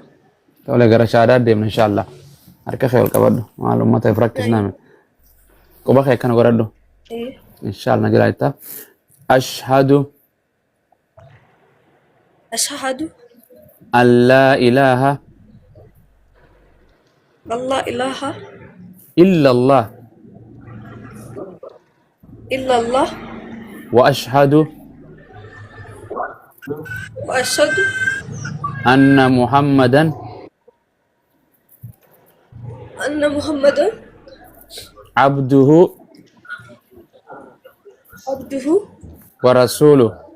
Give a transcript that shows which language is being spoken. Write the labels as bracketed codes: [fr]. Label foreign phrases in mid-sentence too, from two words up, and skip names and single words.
[om] Tole gara shaadaa deemna inshallah. Harka kee ol qabadhu maal ummata if rakkisname quba kee akkana godhadhu inshallah jira itta ashhadu [ar] أن لا إله إلا الله وأشهد أن محمدا عبده ورسوله